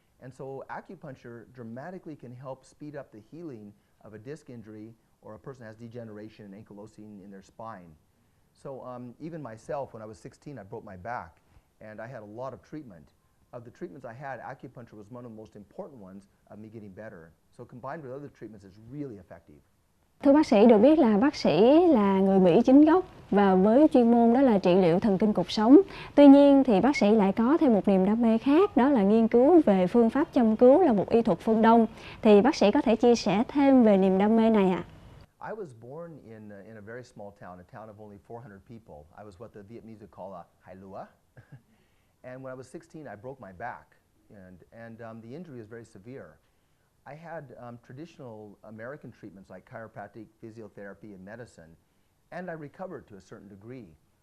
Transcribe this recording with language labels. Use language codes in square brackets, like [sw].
[en] And so acupuncture dramatically can help speed up the healing of a disc injury or a person has degeneration and ankylosing in their spine. So even myself, when I was 16, I broke my back, and I had a lot of treatment. Of the treatments I had, acupuncture was one of the most important ones of me getting better. So combined with other treatments, it's really effective. [vi] Thưa bác sĩ, được biết là bác sĩ là người Mỹ chính gốc và với chuyên môn đó là trị liệu thần kinh cột sống. Tuy nhiên thì bác sĩ lại có thêm một niềm đam mê khác, đó là nghiên cứu về phương pháp châm cứu là một y thuật phương Đông. Thì bác sĩ có thể chia sẻ thêm về niềm đam mê này ạ? [en] I was born in a very small town, a town of only 400 people. I was what the Vietnamese would call a hailua. And when I was 16, I broke my back, and the injury was very severe. I had traditional American treatments like chiropractic, physiotherapy, and medicine, and I recovered to a certain degree.